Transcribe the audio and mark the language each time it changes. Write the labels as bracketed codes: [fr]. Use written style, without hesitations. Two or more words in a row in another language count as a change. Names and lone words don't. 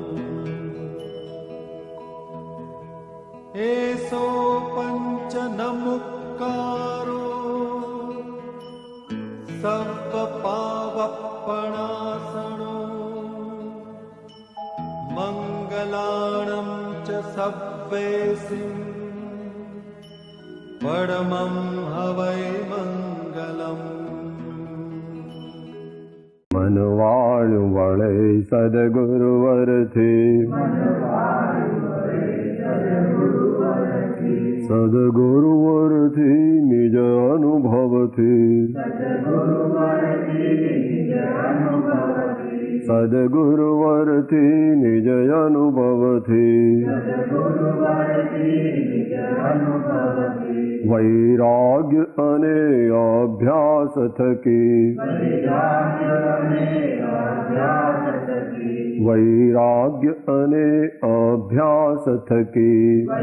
[pka] एसो पंच नमुक्कारो सर्वपावपणासनो मंगलाणं च सव्वेसिं परमं हवै मंगलम् [gu] મનવાળુ વળે સદ્ગુરુવરથી સદગુરુવરથી નિજ અનુભવથી સદગુરુવરથી નિજ અનુભવથી વૈરાગ્ય અને અભ્યાસ થકી વૈરાગ્ય અને અભ્યાસ થકી